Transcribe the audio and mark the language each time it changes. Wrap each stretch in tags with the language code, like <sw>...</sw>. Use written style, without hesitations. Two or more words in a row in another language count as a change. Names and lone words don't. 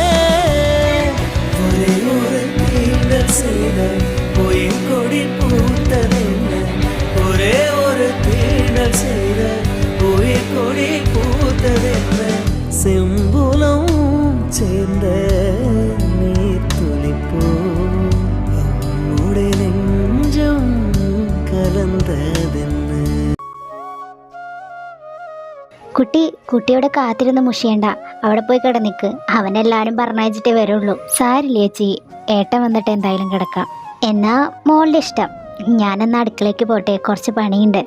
<ta>ஒரே ஒரு தீண்டல் செய்த உயிர் கொடி பூத்ததென்ன, ஒரே ஒரு தீண்டல் செய்த உயிர் கொடி பூத்ததென்ன, செம்புலம் சேர்ந்த நீர் துளிப்போ அம்முடைய நெஞ்சம் കലന്തതെന്ന്.</ta> <ml>കുട്ടിയോടെ കാത്തിരുന്ന് മുഷിയണ്ട, അവിടെ പോയി കിടന്നിക്ക്. അവനെല്ലാരും പറഞ്ഞയച്ചിട്ടേ വരുള്ളൂ. സാരില്ല ചേച്ചി, ഏട്ടൻ വന്നിട്ട് എന്തായാലും കിടക്കാം. എന്നാ മോളുടെ ഇഷ്ടം. ഞാനെന്നാ അടുക്കളയ്ക്ക് പോട്ടെ, കുറച്ച് പണിയുണ്ട്.</ml>